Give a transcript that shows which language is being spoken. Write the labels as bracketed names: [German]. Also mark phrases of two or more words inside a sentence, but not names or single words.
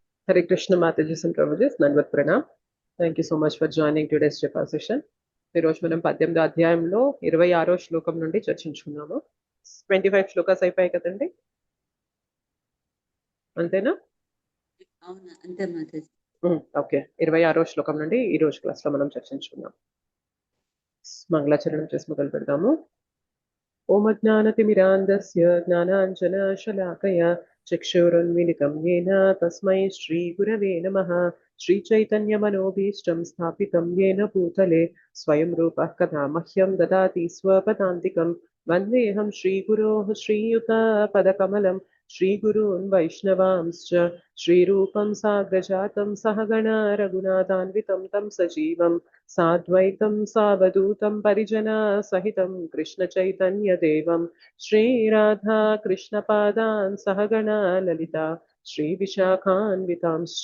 [English] Hare Krishna Mataji and Prabhuji, Nandvat Pranam. Thank you so much for joining today's Japa session. [Telugu] ఈరోజు మనం 18వ అధ్యాయంలో 26వ శ్లోకం నుండి చర్చించుకున్నాము. 25 శ్లోకాస్ అయిపోయాయి కదండి, అంతేనా? అవునా, అంతే మాతాజీ. ఓకే, 26వ శ్లోకం నుండి ఈ రోజు క్లాస్ లో మనం చర్చించుకున్నాం. మంగళాచరణం చేసి మొదలు పెడదాము. [Sanskrit] ఓం అజ్ఞానతిమిరాంధస్య జ్ఞానాంజనశలాకయ చక్షురున్మిలితం येन తస్మై శ్రీగురవే నమః. శ్రీచైతన్యమనోభీష్టం స్థాపితం येन భూతలే స్వయం రూపः కదా మహ్యం దదాతి స్వపదాంతికం. వందేహం శ్రీగురోః శ్రీయుతపదకమలం శ్రీగురూన్ వైష్ణవాంశ్చ శ్రీరూపం సాగ్రజాతం సహగణ రఘునాథాన్వితం తం సజీవం సాద్వైతం సావధూతం పరిజనా సహితం కృష్ణ చైతన్య దేవం శ్రీరాధా కృష్ణపాదాన్ సహగణా లలితా శ్రీ విశాఖాన్వితాంశ్చ.